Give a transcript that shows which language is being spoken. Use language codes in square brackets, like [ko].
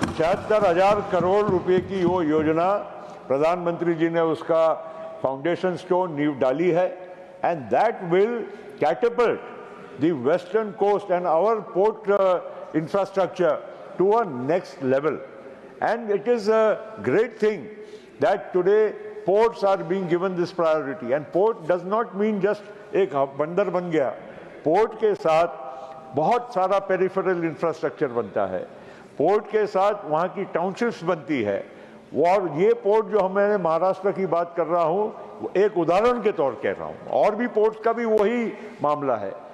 [hi] 76,000 करोड़ रुपए की वो योजना प्रधानमंत्री जी ने उसका फाउंडेशन स्टोन नींव डाली है, [en] And that will catapult the western coast and our port infrastructure to a next level. And it is a great thing that today ports are being given this priority. And port does not mean just [hi] एक बंदर बन गया, port के साथ बहुत सारा peripheral infrastructure बनता है, पोर्ट के साथ वहाँ की टाउनशिप्स बनती है। और ये पोर्ट जो मैंने महाराष्ट्र की बात कर रहा हूँ एक उदाहरण के तौर कह रहा हूँ, और भी पोर्ट्स का भी वही मामला है।